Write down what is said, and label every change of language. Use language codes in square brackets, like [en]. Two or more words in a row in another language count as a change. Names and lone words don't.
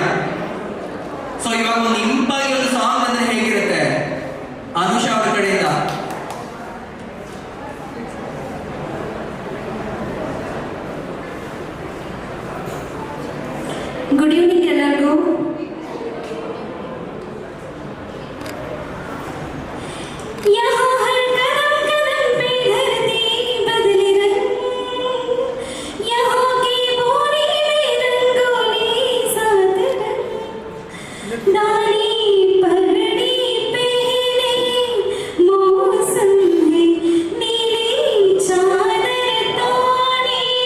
[kn] ಸೊ ಇವಾಗ ಒಂದು ಇಂಪಾಗಿ ಒಂದು ಸಾಂಗ್ ಅಂದ್ರೆ ಹೇಗಿರುತ್ತೆ? ಅನುಷ್ ಅವರ ಕಡೆಯಿಂದ [en] good evening [kn] ಎಲ್ಲರಿಗೂ. [hi] यहाँ हर कदम कदम पे धरती बदले रंग, यहाँ की बोली में रंगोली साथ रंग, डाली पगड़ी पहने मौसम है नीली चादर ताने